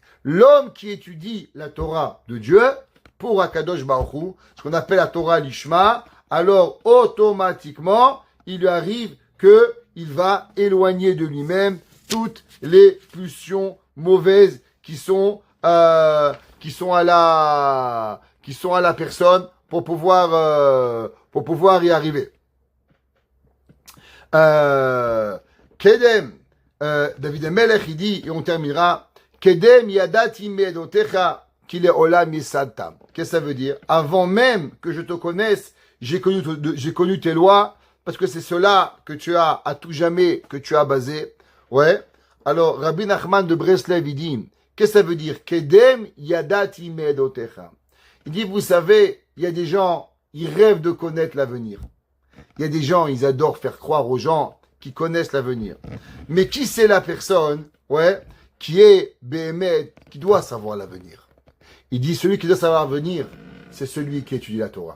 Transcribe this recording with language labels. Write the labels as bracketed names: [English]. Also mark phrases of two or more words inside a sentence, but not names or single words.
[French] L'homme qui étudie la Torah de Dieu pour Akadosh Baruch Hu, ce qu'on appelle la Torah l'Ishma, alors automatiquement, il lui arrive qu'il va éloigner de lui-même toutes les pulsions mauvaises qui sont à la personne pour pouvoir y arriver. Kedem, David Amelech, il dit, et on terminera, [Hebrew] קדם ידעתי מעדותיך כי לעולם יסדתם. [French] Qu'est-ce que ça veut dire? Avant même que je te connaisse, j'ai connu tes lois, parce que c'est cela que tu as à tout jamais, que tu as basé. Ouais. Alors, Rabbi Nachman de Breslev, il dit, qu'est-ce que ça veut dire? [Hebrew] קדם ידעתי מעדותיך. [French] Il dit, vous savez, il y a des gens, ils rêvent de connaître l'avenir. Il y a des gens, ils adorent faire croire aux gens qui connaissent l'avenir. Mais qui c'est la personne, ouais, qui est Béhémet, qui doit savoir l'avenir? Il dit, celui qui doit savoir l'avenir, c'est celui qui étudie la Torah.